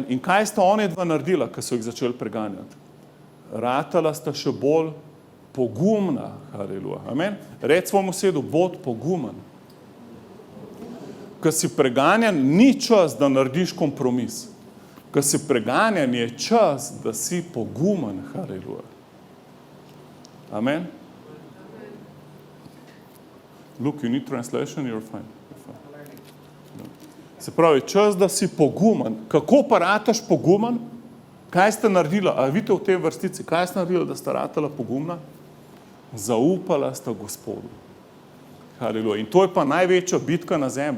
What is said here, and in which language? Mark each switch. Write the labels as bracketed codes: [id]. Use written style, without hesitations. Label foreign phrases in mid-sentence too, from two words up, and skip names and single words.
[sl] In kaj sta one dva naredila, ko so jih začeli preganjati? Ratala sta še bolj pogumna. Haleluja. Amen. Reci svojemu sosedu, bod pogumen. Ko si preganjan, ni čas, da narediš kompromis. Ko si preganjan, je čas, da si pogumen. Haleluja. Amen. [en] Look, you need translation, you're fine. [sl] Se pravi, čas, da si pogumen. Kako pa rataš pogumen? Kaj ste naredila? A vidite v tej vrstici, kaj ste naredila, da sta ratala pogumna? Zaupala sta Gospodu. Haleluja. In to je pa največja bitka na zemlji.